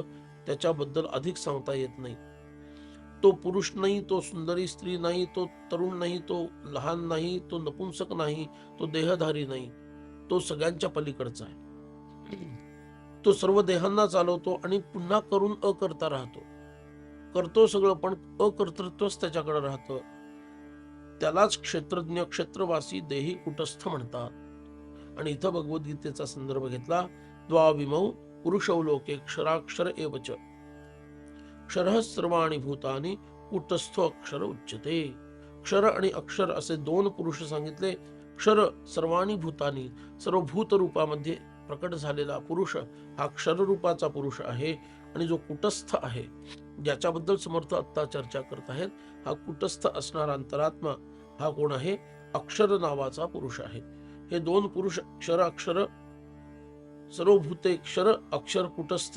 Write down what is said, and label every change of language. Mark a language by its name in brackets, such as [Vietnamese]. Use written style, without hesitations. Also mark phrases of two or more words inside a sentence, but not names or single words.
[Marathi] त्याच्याबद्दल अधिक सांगता येत नाही. तो पुरुष नाही, तो सुंदरी स्त्री नाही, तो तरुण नाही, तो लहान नाही, तो नपुंसक नाही, तो देहधारी नाही, तो सगळ्यांच्या पलीकडचा आहे. तो सर्व देहांना चालवतो आणि पुन्हा करून अकर्ता राहतो. करतो सगळं पण अकर्तृत्वच त्याच्याकडे राहतं. त्यालाच क्षेत्रज्ञ, क्षेत्रवासी, देही, कुटस्थ म्हणतात. आणि इथं भगवद्गीतेचा संदर्भ घेतला. [Sanskrit] द्वाविमौ पुरुषौ लोके क्षराक्षर एवच क्षरः सर्वाणि भूतानि कुटस्थो अक्षर उच्यते. [Marathi] क्षर आणि अक्षर असे दोन पुरुष सांगितले. [Sanskrit] क्षर सर्वाणि भूतानि, [Marathi] सर्व भूत रूपामध्ये प्रकट झालेला पुरुष हा क्षर रूपाचा पुरुष आहे. आणि जो कुटस्थ आहे, ज्याच्याबद्दल समर्थ आत्ता चर्चा करत आहेत, हा कुटस्थ असणारा अंतरात्मा हा कोण आहे? अक्षर नावाचा पुरुष आहे. हे दोन पुरुष, क्षर अक्षर, सर्व भूते क्षर, अक्षर कुटस्थ.